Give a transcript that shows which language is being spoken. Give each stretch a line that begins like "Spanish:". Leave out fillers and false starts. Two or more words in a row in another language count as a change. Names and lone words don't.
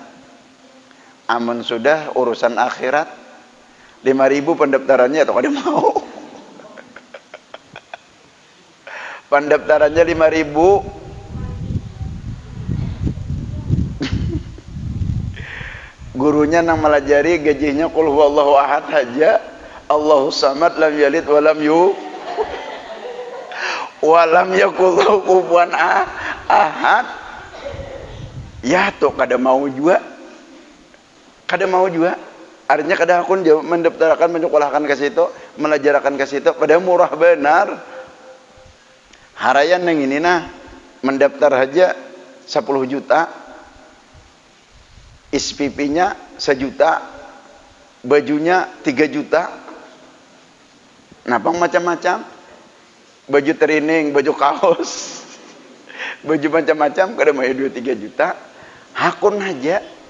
Banjar: Amun sudah urusan akhirat 5.000 pendaftarannya atau kada mau. Pendaftarannya 5.000. Gurunya nang melajari gajinya
Arabic: قل هو الله أحد aja, الله الصمد لم يلد ولم يقل له كفوا أحد.
Banjar: Ya tuh kada mau juga. Artinya kada akun mendaftarkan, menyekolahkan ke situ, melajarakan ke situ, padahal murah benar. Harayan yang ini nah mendaftar aja 10 juta. SPP-nya 1 juta, bajunya 3 juta, napang macam-macam, baju training, baju kaos, baju macam-macam, kada mau 2-3 juta, hakun aja.